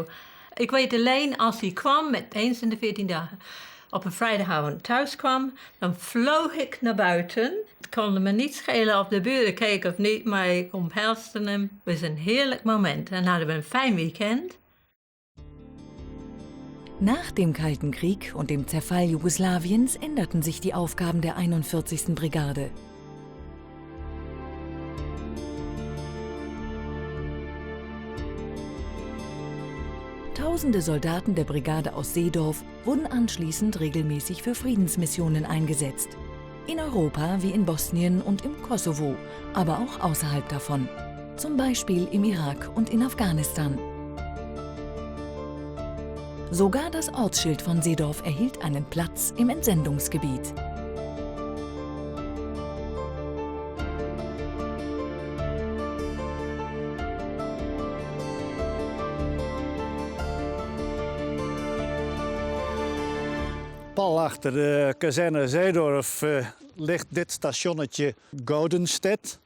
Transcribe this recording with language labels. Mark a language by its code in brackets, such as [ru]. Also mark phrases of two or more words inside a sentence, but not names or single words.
[nl] Ik weet alleen als hij kwam met eens in de 14 dagen op een vrijdagavond thuis kwam, dan vloog ik naar buiten. Het kon me niet schelen of de buren keken of niet, maar ik omhelste hem. Het was een heerlijk moment en hadden we een fijn weekend. [de] Nach dem Kalten Krieg und dem Zerfall Jugoslawiens änderten sich die Aufgaben der 41. Brigade. Tausende Soldaten der Brigade aus Seedorf wurden anschließend regelmäßig für Friedensmissionen eingesetzt. In Europa wie in Bosnien und im Kosovo, aber auch außerhalb davon. Zum Beispiel im Irak und in Afghanistan. Sogar das Ortsschild von Seedorf erhielt einen Platz im Entsendungsgebiet. [nl] Pal achter de kazerne Zeedorf ligt dit stationnetje Goudenstedt.